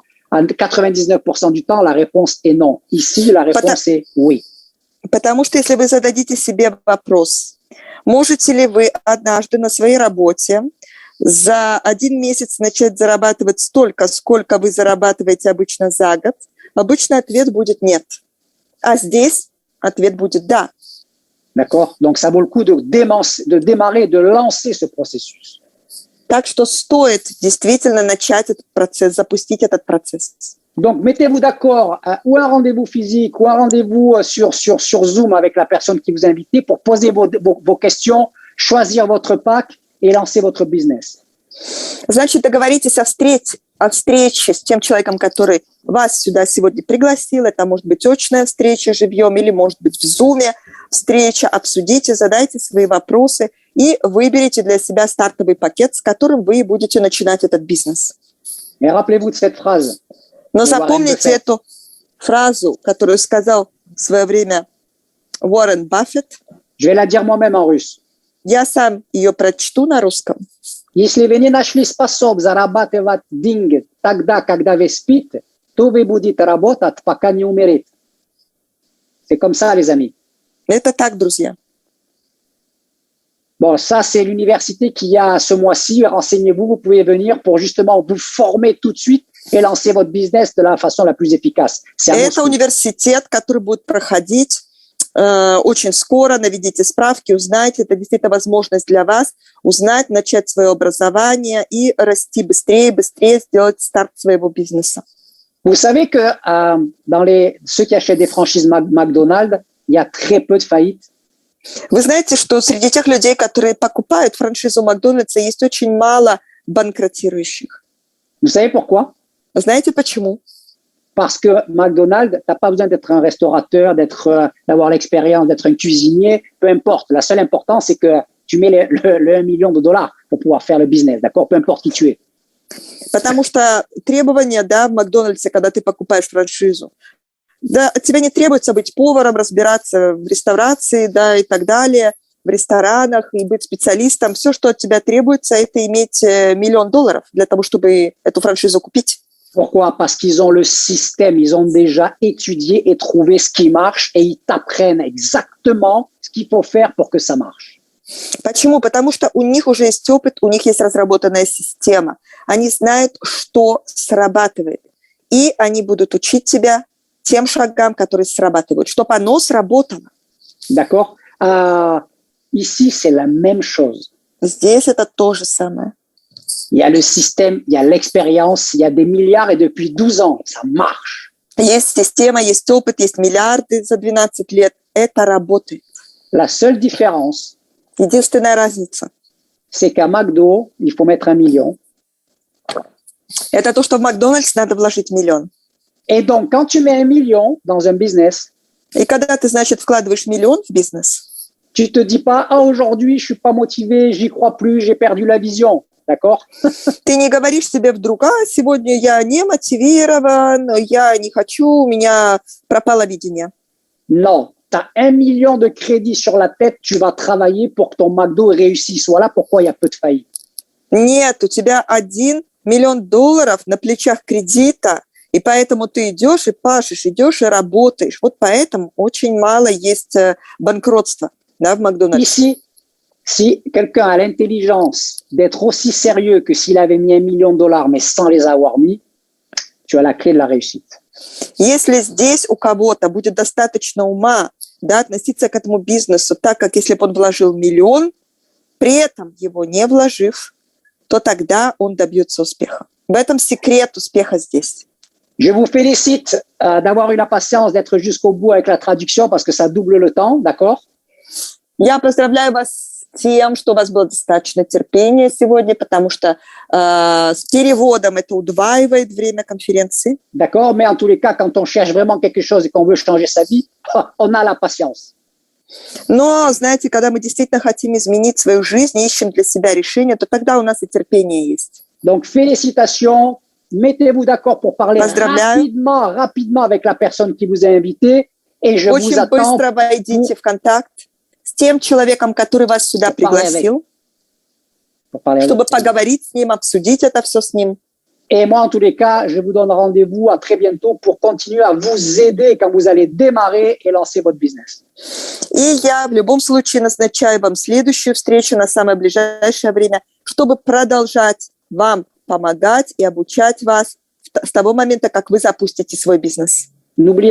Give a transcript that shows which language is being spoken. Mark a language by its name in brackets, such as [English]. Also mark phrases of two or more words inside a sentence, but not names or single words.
[French] À 99% du temps, la réponse est non. Ici, la réponse est oui. [Russian] Потому что если вы зададите себе вопрос, можете ли вы однажды на своей работе за 1 месяц начать зарабатывать столько, сколько вы зарабатываете обычно за год, обычно ответ будет нет. А здесь ответ будет да. [French] D'accord? Donc, ça vaut le coup de démarrer, de lancer ce processus. [Russian] Так что стоит действительно начать этот процесс, запустить этот процесс. [French] Donc, mettez-vous d'accord ou un rendez-vous physique ou un rendez-vous sur Zoom avec la personne qui vous a invité pour poser vos questions, choisir votre pack et lancer votre business. [Russian] Значит, договоритесь о встрече с тем человеком, который вас сюда сегодня пригласил. Это может быть очная встреча живьем или может быть в Зуме встреча. Обсудите, задайте свои вопросы и выберите для себя стартовый пакет, с которым вы будете начинать этот бизнес. [French] Et rappelez-vous de cette phrase. [Russian] Но запомните эту фразу, которую сказал в свое время Уоррен Баффет. [French] Je vais la dire moi-même en russe. [Russian] Я сам ее прочту на русском. Если вы не нашли способ зарабатывать деньги тогда, когда вы спите, то вы будете работать, пока не умрете. [French] C'est comme ça, les amis. [Russian] Это так, друзья. [French] Bon, ça, c'est l'université qu'il y a ce mois-ci. Renseignez-vous, vous pouvez venir pour justement vous former tout de suite et lancer votre business de la façon la plus efficace. [Russian] Это университет, который будет проходить очень скоро. Наведите справки, узнайте. Это действительно возможность для вас узнать, начать свое образование и расти быстрее, сделать старт своего бизнеса. [French] Vous savez que dans ceux qui achètent des franchises McDonald's, il y a très peu de faillites. [Russian] Вы знаете, что среди тех людей, которые покупают франшизу Макдональдса, есть очень мало банкротирующих. [French] Vous savez pourquoi? [Russian] Знаете почему? [French] Parce que McDonald's, t'as pas besoin d'être un restaurateur, d'avoir l'expérience, d'être un cuisinier, peu importe. La seule importance, c'est que tu mets le 1 million de dollars pour pouvoir faire le business, d'accord? Peu importe qui tu es. [Russian] Потому что требования, да, в Макдональдсе, когда ты покупаешь франшизу, да, от тебя не требуется быть поваром, разбираться в реставрации, да, и так далее, в ресторанах, и быть специалистом. Все, что от тебя требуется, это иметь $1 миллион для того, чтобы эту франшизу купить. [French] Pourquoi? Parce qu'ils ont le système, ils ont déjà étudié et trouvé ce qui marche et ils t'apprennent exactement ce qu'il faut faire pour que ça marche. [Russian] Почему? Потому что у них уже есть опыт, у них есть разработанная система. Они знают, что срабатывает. И они будут учить тебя тем шагам, которые срабатывают, чтобы оно сработало. [French] D'accord? Ici, c'est la même chose. [Russian] Здесь это то же самое. [French] Il y a le système, il y a l'expérience, il y a des milliards et depuis 12 ans, ça marche. [Russian] Есть система, есть опыт, есть миллиарды за 12 лет. Это работает. [French] La seule différence, [Russian] Единственная разница – [French] c'est qu'à McDo, il faut mettre 1 million. [Russian] это то, что в Макдональдс надо вложить 1 миллион. [French] Et donc, quand tu mets 1 million dans un business, [Russian] И когда ты, значит, вкладываешь 1 миллион в бизнес, [French] tu te dis pas, ah, aujourd'hui, je suis pas motivé, j'y crois plus, j'ai perdu la vision. D'accord? [Russian] ты не говоришь себе вдруг, сегодня я не мотивирован, я не хочу, у меня пропало видение. [French] Non. Tu as 1 million de crédit sur la tête, tu vas travailler pour que ton McDo réussisse. Voilà pourquoi il y a peu de faillites. [Russian] Нет, у тебя 1 миллион долларов на плечах кредита, и поэтому ты идешь и пашешь, идешь и работаешь. Вот поэтому очень мало есть банкротства, да, в Макдональдсе. [French] Ici, si quelqu'un a l'intelligence d'être aussi sérieux que s'il avait mis 1 million de dollars, mais sans les avoir mis, tu as la clé de la réussite. [Russian] Если здесь у кого-то будет достаточно ума, да, относиться к этому бизнесу так, как если бы он вложил 1 миллион, при этом его не вложив, то тогда он добьется успеха. В этом секрет успеха здесь. [French] Je vous félicite d'avoir eu la patience d'être jusqu'au bout avec la traduction parce que ça double le temps, d'accord? [Russian] Я поздравляю вас с тем, что у вас было достаточно терпения сегодня, потому что с переводом это удваивает время конференции. [French] D'accord, mais en tous les cas, quand on cherche vraiment quelque chose et qu'on veut changer sa vie, on a la patience. [Russian] Но, знаете, когда мы действительно хотим изменить свою жизнь, ищем для себя решение, то тогда у нас и терпение есть. [French] Donc, félicitations. Mettez-vous d'accord pour parler rapidement avec la personne qui vous a invité. Et je [Russian] Очень [French] vous attends [Russian] быстро войдите в контакт с тем человеком, который вас сюда пригласил, чтобы поговорить с ним, обсудить это все с ним. [French] Et moi, en tous les cas, je vous donne rendez-vous à très bientôt pour continuer à vous aider quand vous allez démarrer et lancer votre business. [Russian] И я в любом случае назначаю вам следующую встречу на самое ближайшее время, чтобы продолжать вам помогать и обучать вас с того момента, как вы запустите свой бизнес. [French] N'oubliez